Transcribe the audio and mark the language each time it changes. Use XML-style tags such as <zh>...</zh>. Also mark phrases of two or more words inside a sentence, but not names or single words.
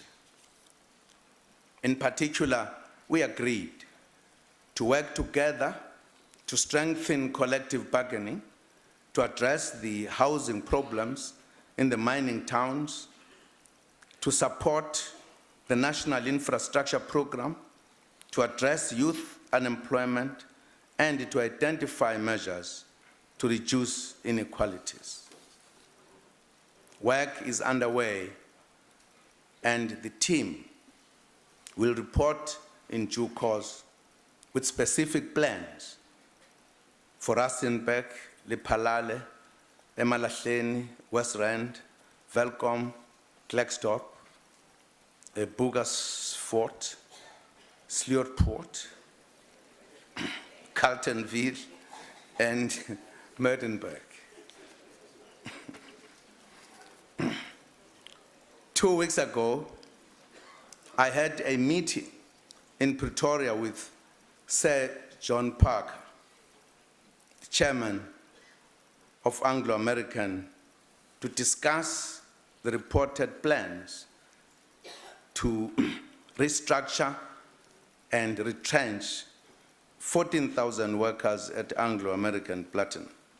<en>In particular, we agreed to work together to strengthen collective bargaining, to address the housing problems in the mining towns, to support the National Infrastructure Program, to address youth unemployment, and to identify measures to reduce inequalities. Work is underway, and the team will report in due course with specific plans for Rustenburg, Lephalale, Emalahleni, West Rand, Welkom, Klerksdorp, Bugersfort, Sleurport, Carltonville, and Merdenburg. 2 weeks ago, I had a meeting in Pretoria with Sir John Parker, the chairman of Anglo-American, to discuss the reported plans to restructure and retrench 14,000 workers at Anglo-American Platinum.</en>